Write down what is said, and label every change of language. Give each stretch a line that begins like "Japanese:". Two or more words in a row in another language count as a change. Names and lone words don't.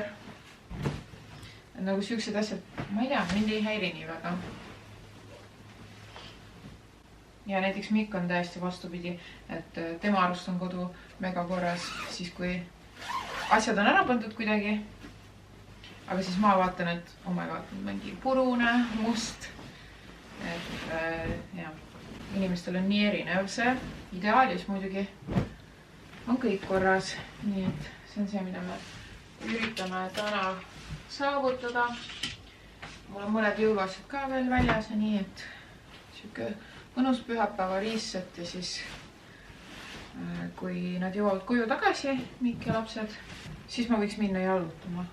Estonian: Nagu siuksed asjad, ma ei tea, mind ei häiri nii väga. Ja näiteks Mikk on täiesti vastupidi, et tema arust on kodu mega korras, siis kui asjad on ära pandud kuidagi. Aga siis ma vaatan, et
English: oh my god,
Estonian: mingi purune, must. Et jah, inimestel on nii erinev see. Ideaalis muidugi on kõik korras. Nii et see on see, mida me üritame täna saavutada. Mul on mõned jõuluasjad ka veel väljas ja nii, et siuke mõnus pühapäeva riisset ja siis kui nad jõuavad koju tagasi, Mikk ja lapsed, siis ma võiks minna jalutama.